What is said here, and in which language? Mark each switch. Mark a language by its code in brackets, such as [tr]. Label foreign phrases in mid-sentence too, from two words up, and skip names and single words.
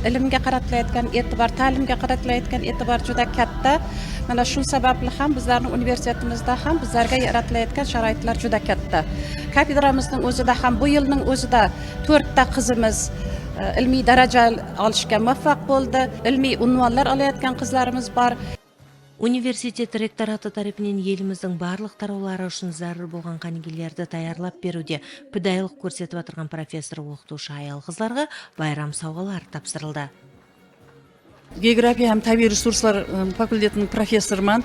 [uz] Ilmga qaratilayotgan e'tibor, ta'limga qaratilayotgan e'tibor juda katta. Mana shu sababli ham bizlarning universitetimizda ham bizlarga yaratilayotgan sharoitlar juda katta. Kafedramizning o'zida ham bu yilning o'zida 4 ta qizimiz ilmiy daraja olishga muvaffaq bo'ldi. Ilmiy unvonlar olayotgan qizlarimiz bor. [kaa] Университет ректораты тарапынан еліміздің барлық тараулары үшін зарар болған қанигерлерді даярлап беруде пүдәйлық көрсетіп отырған профессор оқытушы аял қызларға байрам сауғалар тапсырылды. География һәм табиғи ресурслар факультетінің профессорыман.